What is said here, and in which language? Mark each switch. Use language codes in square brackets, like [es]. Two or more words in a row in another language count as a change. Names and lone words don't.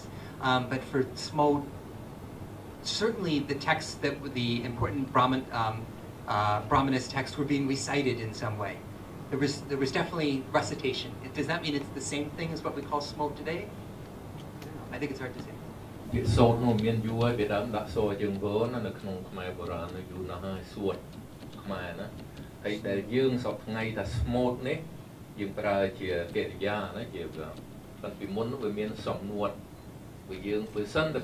[en] But for Smode, certainly the texts the important Brahmanist texts were being recited in some way. There was definitely recitation. Does that mean it's the same thing as what we call Smode today? I think it's hard to say. [km] ពាក្យសូត្រនោះមានយូរហើយវាដើមដាក់សូរយើងព្រោះណានៅក្នុងខ្មែរបុរាណយូរណាស់ហើយសួតខ្មែរណាហើយតែយើងសពថ្ងៃថាស្មូតនេះយើងប្រើជាកិរិយាណាជាប៉ុន្តែពីមុននោះវាមានសំនួតវាយើងបើសិនតែ